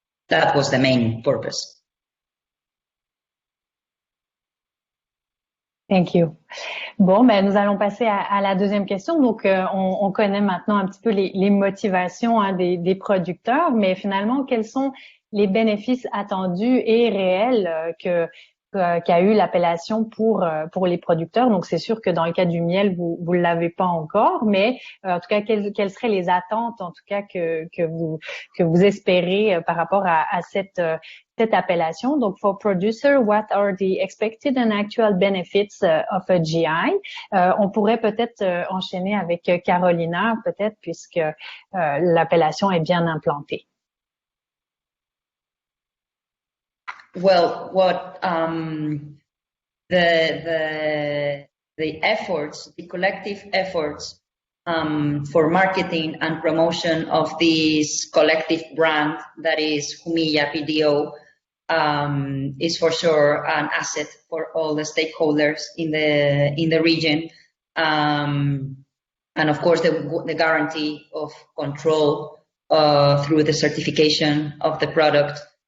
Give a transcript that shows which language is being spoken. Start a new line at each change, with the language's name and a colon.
English: That was the main purpose. Thank you.
French: Bon, ben nous allons passer à la deuxième question. Donc, on connaît maintenant un petit peu les motivations des producteurs, mais finalement, quels sont les bénéfices attendus et réels qu'a eu l'appellation pour les producteurs? Donc, c'est sûr que dans le cas du miel, vous l'avez pas encore, mais en tout cas, quelles seraient les attentes, en tout cas que vous espérez par rapport à cette appellation.
English: Donc, for producer, what are the expected and actual benefits of a GI?
French: On pourrait peut-être enchaîner avec Carolina, peut-être, puisque l'appellation est bien implantée.
English: Well, what the efforts, the collective efforts for marketing and promotion of this collective brand that is Jumilla PDO is for sure an asset for all the stakeholders in the region, and of course the guarantee of control through the certification of the product.